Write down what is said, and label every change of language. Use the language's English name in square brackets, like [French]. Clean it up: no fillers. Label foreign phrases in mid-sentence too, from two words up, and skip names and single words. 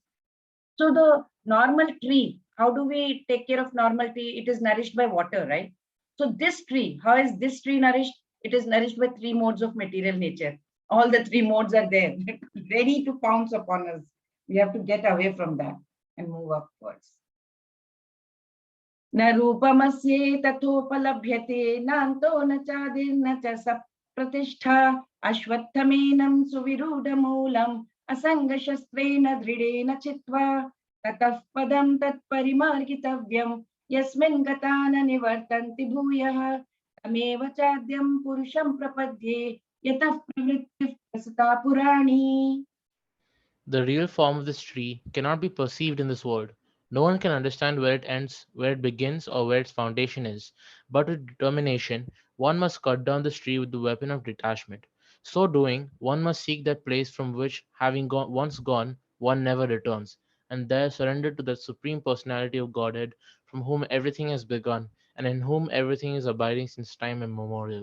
[English] So the normal tree, how do we take care of normal tree? It is nourished by water, right? So this tree, how is this tree nourished? It is nourished by three modes of material nature. All the three modes are there, ready to pounce upon us. We have to get away from that and move upwards. [Sanskrit] Na rupamasye tathopalabhyate nanto na chadirna cha sapratishtha ashwattamenam suvirudhamulam asanga shastrena dridena chitva tatah padam tat parimargitavyam yasmin gatana nivartanti bhuyah tameva chadyam purusham prapadye yatah pravrittif prasata purani. [English] The real form of this tree cannot be perceived in this world. No one can understand where it ends, where it begins, or where its foundation is. But with determination, one must cut down this tree with the weapon of detachment. So doing, one must seek that place from which, having once gone, one never returns, and there surrender to that supreme personality of Godhead from whom everything has begun, and in whom everything is abiding since time immemorial.